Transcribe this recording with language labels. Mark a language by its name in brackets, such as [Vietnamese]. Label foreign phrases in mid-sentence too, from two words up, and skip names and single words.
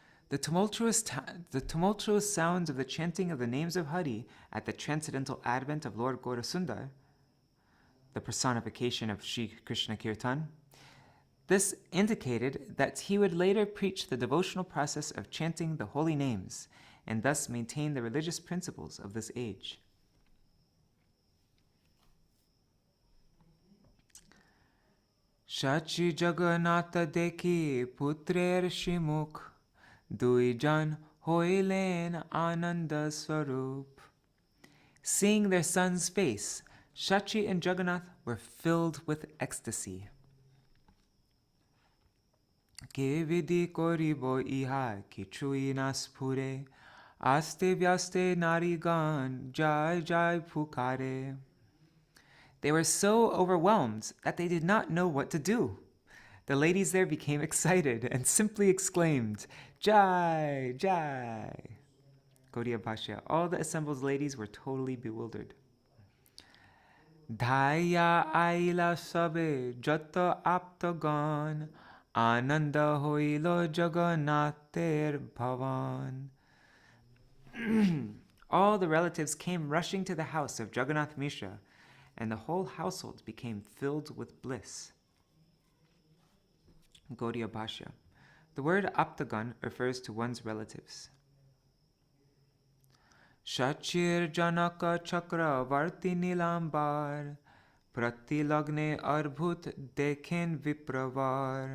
[English] The tumultuous sounds of the chanting of the names of Hari at the transcendental advent of Lord Gaurasundar, the personification of Sri Krishna Kirtan, this indicated that he would later preach the devotional process of chanting the holy names and thus maintain the religious principles of this age. [Bangla] শচী জগন্নাথ দেখি পুত্রের শ্রীমুখ, দুই জন হইলেন আনন্দ স্বরূপ. [English] Seeing their son's face, Saci and Jagannath were filled with ecstasy. [Bangla] কে বিধি করিবো ইহা কিছুই নাস্ফুরে, অস্তে ব্যস্তে নারীগণ জয় জয় পুকারে. [English] They were so overwhelmed that they did not know what to do. The ladies there became excited and simply exclaimed, [Bangla] জয়, জয়. [English] Gaudiya Bhashya. All the assembled ladies were totally bewildered. [Bangla] ধাইয়া আইলা সবে যত আপ্তগণ, আনন্দ হইল জগন্নাথের ভবন. [English] All the relatives came rushing to the house of Jagannātha Misra, and the whole household became filled with bliss. Gaudiya Bhashya. The word aptagan refers to one's relatives. [Bangla] জগন্নাথ চক্রবর্তী নীলাম্বর চক্রবর্তী দেখেন বিপ্রবর.